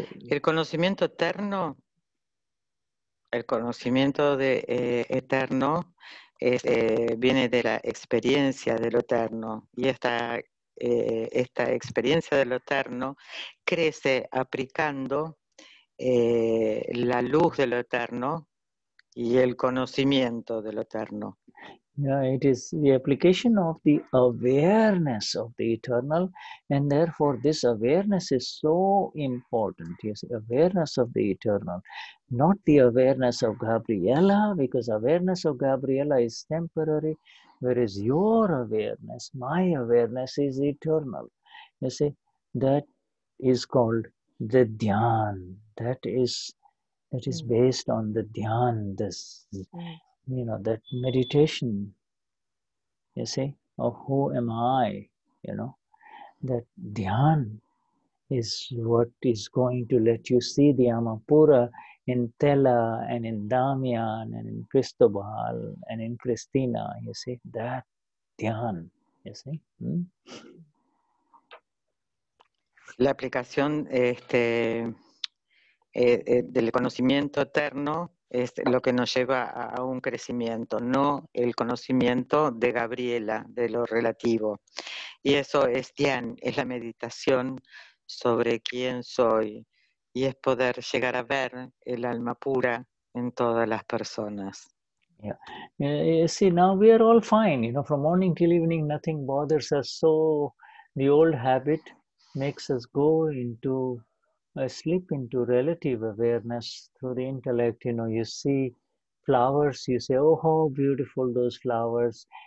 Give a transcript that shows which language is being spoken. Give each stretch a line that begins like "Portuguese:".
Spanish: El conocimiento eterno El conocimiento eterno viene de la experiencia de lo eterno, y esta experiencia de lo eterno crece aplicando la luz de lo eterno y el conocimiento de lo eterno.
English: Yeah, it is the application of the awareness of the eternal, and therefore this awareness is so important. Yes, awareness of the eternal, not the awareness of Gabriella, because awareness of Gabriella is temporary, whereas your awareness, my awareness, is eternal. You see, that is called the dhyan. That is based on the dhyan, this, that meditation, you see, of who am I, that dhyan is what is going to let you see the Amapura in Tela and in Damian and in Cristobal and in Cristina, you see, that dhyan, you see.
Spanish: La aplicación del conocimiento eterno es lo que nos lleva a un crecimiento, no el conocimiento de Gabriela, de lo relativo. Y eso es dhyan, es la meditación sobre quién soy, y es poder llegar a ver el alma pura en todas las personas.
English: Yeah. You see, now we are all fine, from morning till evening, nothing bothers us. So the old habit makes us go into slip into relative awareness through the intellect. You see flowers, you say, oh, how beautiful those flowers.